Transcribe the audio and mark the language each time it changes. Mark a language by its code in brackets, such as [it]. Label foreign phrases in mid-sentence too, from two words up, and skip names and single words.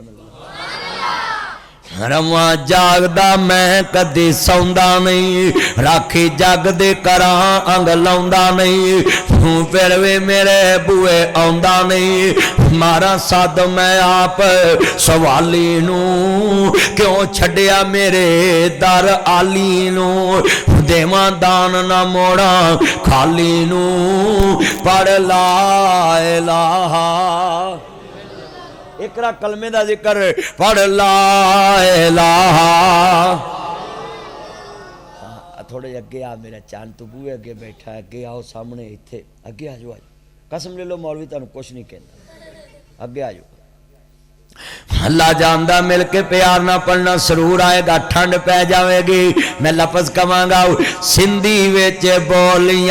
[pa] اللہ روا جاگدا میں کدی سوندا نہیں راکھی جگ دے کرا انگ لاؤندا نہیں تو فیر وے میرے بوئے آؤندا نہیں مارا سد میں آپ سوالی نوں کیوں چھڈیا میرے در آلی نوں دیواں دان نہ موڑا خالی نوں پڑھ لا الٰہ اقرا کلمے دا ذکر پڑھ لا الٰہ تھوڑے اگے آ میرا چاند تو بوہے اگے بیٹھا ہے اگے آؤ سامنے اتھے اگے آ جاؤ قسم لے لو مولوی تہانوں کچھ نہیں کہنا اگے آ جاؤ اللہ جاندا مل کے پیار نہ پڑھنا سرور آئے گا ٹھنڈ پے جائے گی میں لفظ کواں گا سندھی وچ بولیاں